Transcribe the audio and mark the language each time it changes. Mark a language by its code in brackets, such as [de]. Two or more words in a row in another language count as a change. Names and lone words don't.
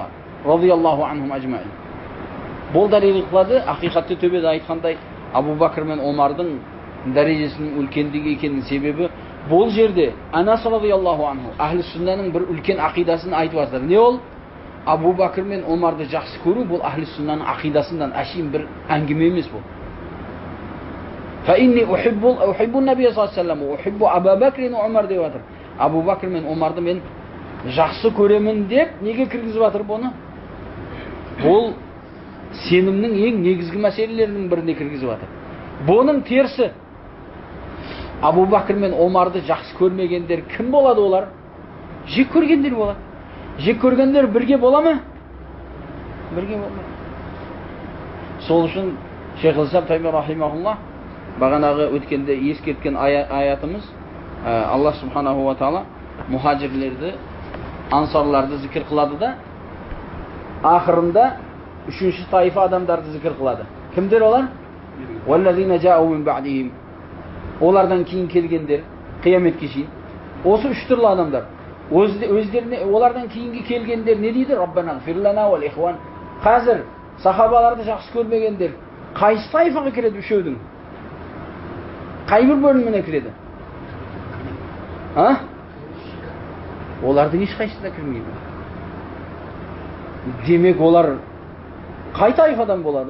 [ar] رضي الله عنهم أجمعين. [kk] Бұл дәлел қылады, ақиқатты төбеде айтқандай Абу Бакр мен Омардың дәрежесінің үлкендігі екенінің себебі бұл жерде Анас [ar] رضي الله عنه [kk] ахлі сүннаның бір үлкен ақидасын айтып жатыр. Не ол? Абу Бакр мен Омарды жақсы көру бұл ахлі сүннаның ақидасынан әшейін бір әңгіме емес бұл. [ar] فإني أحب النبي صلى الله عليه وسلم وأحب أبا بكر وعمر [kk] деп жатыр. Абу Бакр мен Омарды мен жақсы көремін деп неге кіргізіп жатыр бұны? Бұл сенімнің ең негізгі мәселелерінің біріне кіргізіп жатыр. Бұның терісі Абу Бакр мен Омарды жақсы көрмегендер кім болады олар? Жек көргендер болады. Жек көргендер бірге бола ма? Бірге болмайды. Сол үшін Шейх Исам Тайми рахимахуллах бағанағы өткенде ескерткен аятымыз Аллах [ar] سبحانه وتعالى [kk] мұхаджирлерді, ансарларды зікір қылады да ақырында үшінші тайфа адамдарды зікір қылады. Кімдер олар? [ar] وَالَّذِينَ جَاءُوا مِنْ بَعْدِهِمْ [kk] Олардан кейін келгендер, қияметке шейін. Осы үш түрлі адамдар. Өздеріне, олардан кейінгі келгендер не дейді? [ar] ربنا اغفر لنا ولإخواننا. [kk] Қазір сахабаларды жақсы көрмегендер қайсы тайфаға кіреді үшеудің? Қай бір бөліміне кіреді? Олардың ешқайсысына кірмейді. Демек олар қай тайфадан болады?